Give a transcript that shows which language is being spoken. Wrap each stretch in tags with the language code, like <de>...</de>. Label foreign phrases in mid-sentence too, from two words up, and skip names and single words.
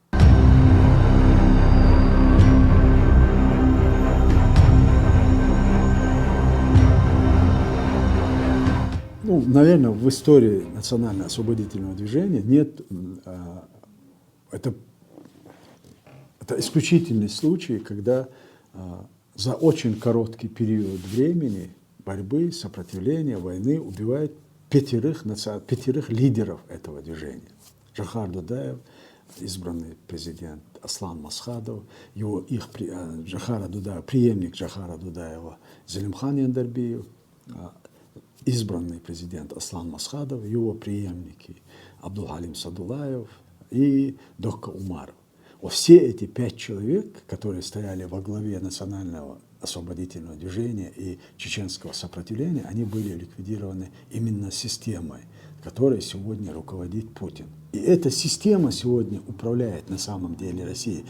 <ru>Ну, наверное, в истории национально-освободительного движения нет, это исключительный случай, когда за очень короткий период времени борьбы, сопротивления, войны убивают пятерых лидеров этого движения. Джохар Дудаев, избранный президент Аслан Масхадов, Джохара Дудаева, преемник Джохара Дудаева Зелимхан Яндарбиев, избранный президент Аслан Масхадов, его преемники Абдулхалим Садулаев и Докка Умаров. Все эти 5 человек, которые стояли во главе национального освободительного движения и чеченского сопротивления, они были ликвидированы именно системой, которой сегодня руководит Путин. И эта система сегодня управляет на самом деле Россией.</ru>